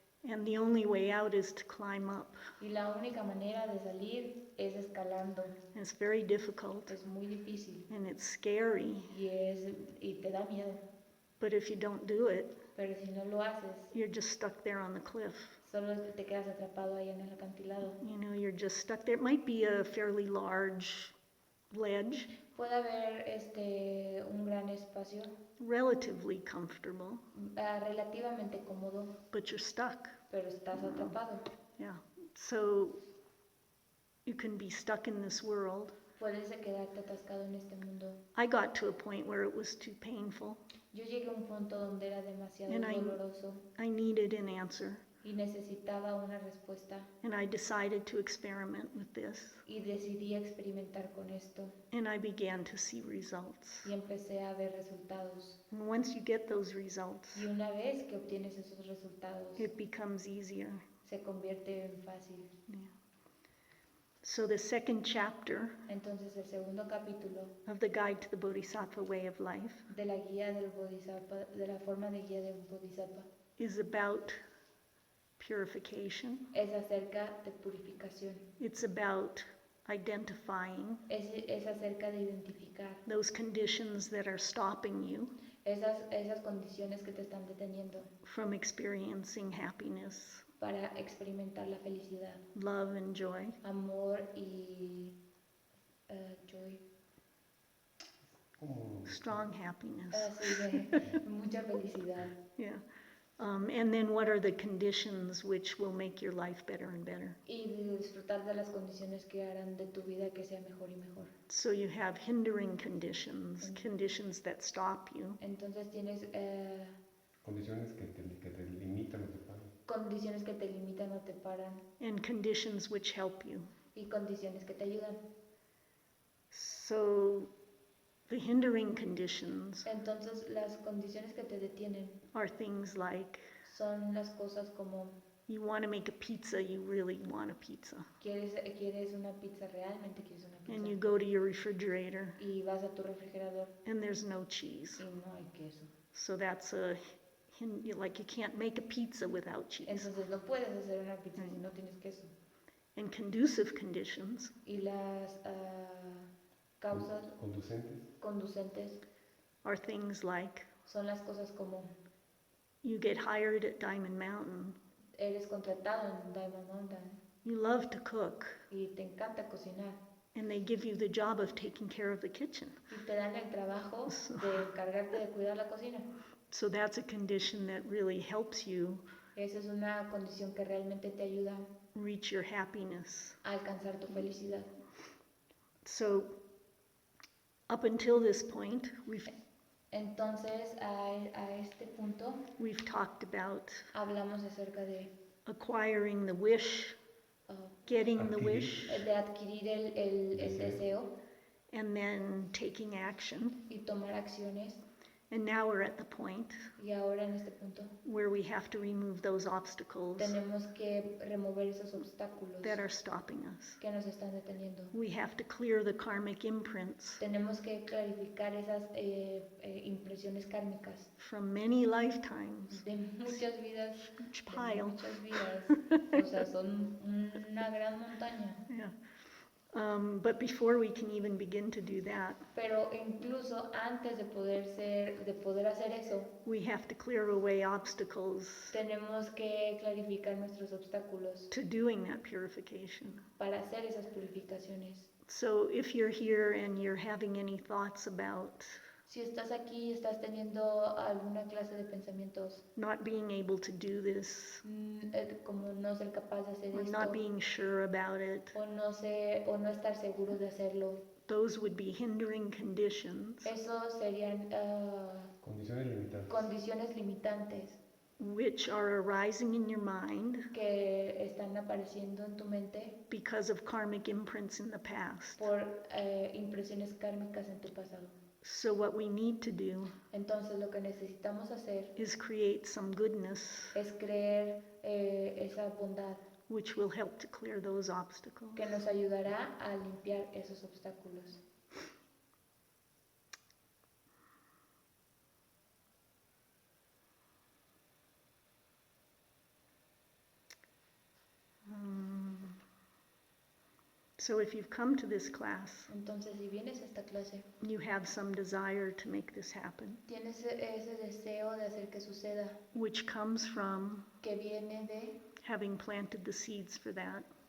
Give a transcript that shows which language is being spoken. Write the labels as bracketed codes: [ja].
[en] And the only way out is to climb up. [es] y la única manera de salir es escalando. [en] And it's very difficult [es] Es muy difícil [en] and it's scary. [es] y te da miedo, [en] But if you don't do it, [es] pero si no lo haces, [en] you're just stuck there on the cliff. [es] solo te quedas atrapado ahí en el acantilado. [en] You know, you're just stuck there. It might be a fairly large ledge, [es] Puede haber un gran espacio, [en] relatively comfortable, [es] relativamente cómodo, [en] but you're stuck. [es] pero estás atrapado. [en] Yeah. So you can be stuck in this world. [es] Puedes quedarte atascado en este mundo. [en] I got to a point where it was too painful. [es] Yo llegué a un punto donde era demasiado [en] And [es] doloroso [en] I needed an answer. [es] y necesitaba una respuesta [en] And I decided to experiment with this. [es] y decidí experimentar con esto [en] And I began to see results. [es] y empecé a ver resultados. [en] And once you get those results, [es] Y una vez que obtienes esos resultados, [en] it becomes easier. [es] se convierte en fácil. [en] Yeah. So the second chapter [es] Entonces el segundo capítulo [en] of the Guide to the Bodhisattva Way of Life [es] de la guía del Bodhisattva, de la forma de guía de un Bodhisattva, [en] is about purification. [es] es acerca de purificación. [en] It's about identifying [es] Es acerca de identificar [en] those conditions that are stopping you [es] esas condiciones que te están deteniendo [en] from experiencing happiness, [es] para experimentar la felicidad, [en] love, and joy. [es] amor y joy. [en] Strong happiness. [es] Sí, de mucha felicidad. [en] Yeah. And then what are the conditions which will make your life better and better? [es] Y disfrutar de las condiciones que harán de tu vida que sea mejor y mejor. [en] So you have hindering conditions, conditions that stop you. [es] Entonces tienes Condiciones que te limitan o te paran. condiciones que te limitan o te paran [en] And conditions which help you. [es] y condiciones que te ayudan. [en] So the hindering conditions [es] Entonces las condiciones que te detienen [en] are things like [es] son las cosas como [en] you want to make a pizza, you really want a pizza. [es] quieres una pizza, realmente quieres una [en] And you [es] pizza [en] go to your refrigerator [es] y vas a tu refrigerador [en] and there's no cheese. [es] y no hay queso. [en] So that's like you can't make a pizza without cheese. [es] Entonces no puedes hacer una pizza si no tienes queso. [en] And conducive conditions [es] Y las causas conducentes [en] are things like [es] son las cosas como [en] you get hired at Diamond Mountain, [es] eres contratado en Diamond Mountain [en] you love to cook, [es] y te encanta cocinar [en] and they give you the job of taking care of the kitchen. [es] y te dan el trabajo de encargarte de cuidar la cocina. [en] So that's a condition that really helps you [es] Esa es una condición que realmente te ayuda [en] reach your happiness. [es] a alcanzar tu felicidad. [en] So up until this point, [es] Entonces, a este punto [en] we've talked about [es] hablamos acerca de [en] acquiring the wish, getting the wish, [es] de adquirir el deseo [en] and then taking action. [es] y tomar acciones. [en] And now we're at the point [es] Y ahora en este punto [en] where we have to remove those obstacles [es] tenemos que remover esos obstáculos [en] that are stopping us. [es] que nos están deteniendo. [en] We have to clear the karmic imprints [es] Tenemos que clarificar esas impresiones kármicas [en] from many lifetimes. [es] de muchas vidas, [en] Huge [es] de [en] pile. [es] muchas vidas. O sea, son una gran montaña. [en] Yeah. But before we can even begin to do that, [es] Pero incluso antes de poder hacer eso, [en] we have to clear away obstacles [es] tenemos que clarificar nuestros obstáculos [en] to doing that purification. [es] para hacer esas purificaciones. [en] So if you're here and you're having any thoughts about [es] Si estás aquí y estás teniendo alguna clase de pensamientos, [en] not being able to do this, [es] como no ser capaz de hacer [en] or [es] esto, [en] not being sure about it, [es] o no estar seguro de hacerlo, [en] those would be hindering conditions [es] eso serían Condiciones limitantes. condiciones limitantes [en] which are arising in your mind [es] que están apareciendo en tu mente [en] because of karmic imprints in the past. [es] por impresiones kármicas en tu pasado. [en] So what we need to do [es] Entonces lo que necesitamos hacer [en] is create some goodness [es] es creer esa bondad [en] which will help to clear those obstacles. [es] que nos ayudará a limpiar esos obstáculos. [en] So if you've come to this class, [es] Entonces, si vienes a esta clase, [en] you have some desire to make this happen, [es] tienes ese deseo de hacer que suceda, [en] which comes from [es] que viene de [en] having planted the seeds for that